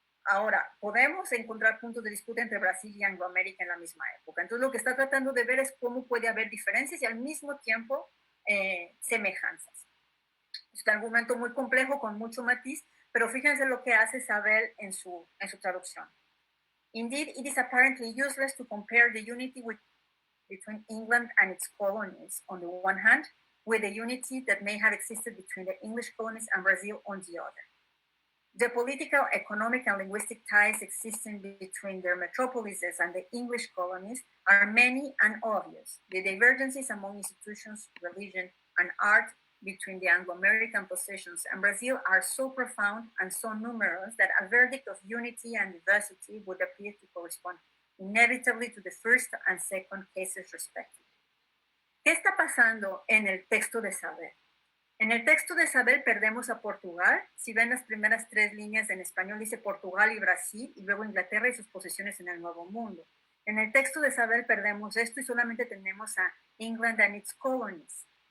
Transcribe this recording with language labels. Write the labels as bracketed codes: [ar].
[es] Ahora, podemos encontrar puntos de disputa entre Brasil y Angloamérica en la misma época. Entonces lo que está tratando de ver es cómo puede haber diferencias y al mismo tiempo semejanzas. Es un argumento muy complejo con mucho matiz, pero fíjense lo que hace Sabel en su traducción. [en] Indeed, it is apparently useless to compare the unity between England and its colonies on the one hand with the unity that may have existed between the English colonies and Brazil on the other. The political, economic, and linguistic ties existing between their metropolises and the English colonies are many and obvious. The divergences among institutions, religion, and art between the Anglo-American possessions and Brazil are so profound and so numerous that a verdict of unity and diversity would appear to correspond inevitably to the first and second cases respectively. [es] ¿Qué está pasando en el texto de Sabel? En el texto de Sabel perdemos a Portugal. Si ven las primeras tres líneas en español, dice Portugal y Brasil, y luego Inglaterra y sus posesiones en el Nuevo Mundo. En el texto de Sabel perdemos esto y solamente tenemos a [en] England and its colonies.